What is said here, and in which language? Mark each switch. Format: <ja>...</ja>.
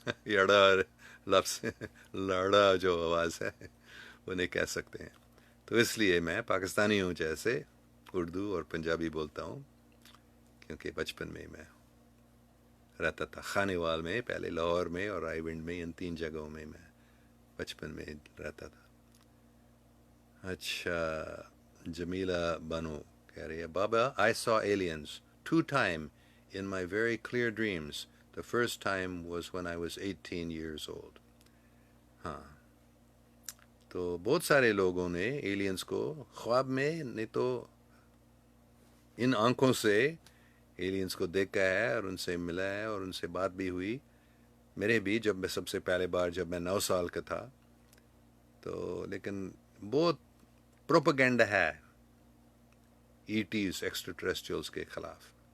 <ur>یڑا لفظ، لڑا جو آواز ہے وہ نہیں کہہ سکتے ہیں. تو اس لیے میں پاکستانی ہوں، جیسے اردو اور پنجابی بولتا ہوں، کیونکہ بچپن میں رہتا تھا خانے وال میں، پہلے لاہور میں اور رائی ونڈ میں، ان 3 جگہوں میں بچپن میں رہتا تھا. اچھا، جمیلہ بانو کہہ رہی ہے بابا</ur> <en>I saw aliens 2 times in my very clear dreams. The first time was when I was 18 years old.</en> <ur>ہاں، تو بہت سارے لوگوں نے ایلینز کو خواب میں نہیں تو ان آنکھوں سے ایلینز کو دیکھا ہے اور ان سے ملا ہے اور ان سے بات بھی ہوئی. میرے بھی جب میں سب سے پہلے بار جب میں 9 سال کا تھا، تو لیکن بہت پروپیگنڈا ہے ای ٹیز ایکسٹرا ٹریسٹریلس کے خلاف.</ur>